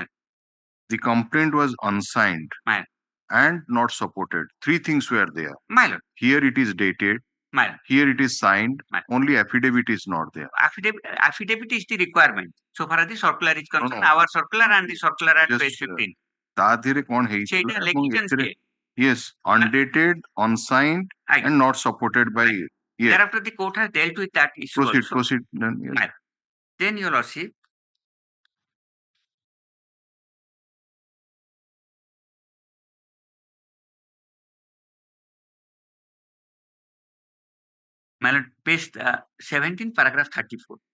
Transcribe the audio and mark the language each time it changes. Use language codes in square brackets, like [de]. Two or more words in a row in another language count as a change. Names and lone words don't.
[en] The complaint was unsigned. Ma'am. And not supported. Three things were there. My lord. Here it is dated. My lord. Here it is signed. My lord. Only affidavit is not there. Affidavit is the requirement. So far as the circular is concerned, no. our circular and the circular at Just, page 15. [or] ତା ଧିରେ କ'ଣ ହେଇଛି ସେଇଟା ନା, ଏବଂ ଲେଖିଛନ୍ତି ଏଥିରେ କିଏ? [en] yes, undated, unsigned, Aye. and not supported by. Yes. Thereafter, the court has dealt with that issue Proceed, also. proceed. Then, yes. Right. Then, Your Lordship, my lord, page 17, paragraph 34.